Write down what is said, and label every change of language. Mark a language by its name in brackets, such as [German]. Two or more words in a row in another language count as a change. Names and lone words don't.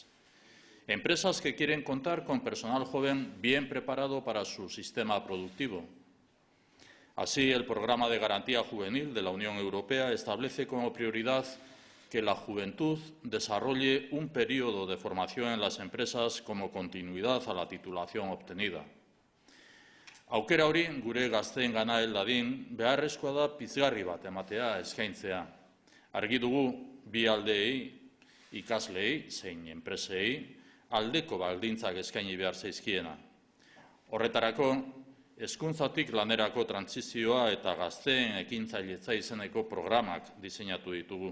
[Spanish] Empresas que quieren contar con personal joven bien preparado para su sistema productivo. Así, el Programa de Garantía Juvenil de la Unión Europea establece como prioridad que la juventud desarrolle un periodo de formación en las empresas como continuidad a la titulación obtenida. [Basque] Aukera hori gure gazteengana hel dadin, beharrezkoa da pizgarri bat ematea eskaintzea. Argi dugu bi aldeei, ikasleei zein enpresei, aldeko baldintzak eskaini behar zaizkiena. Horretarako, hezkuntzatik lanerako trantsizioa eta gazteen ekintzailetza izeneko programak diseinatu ditugu.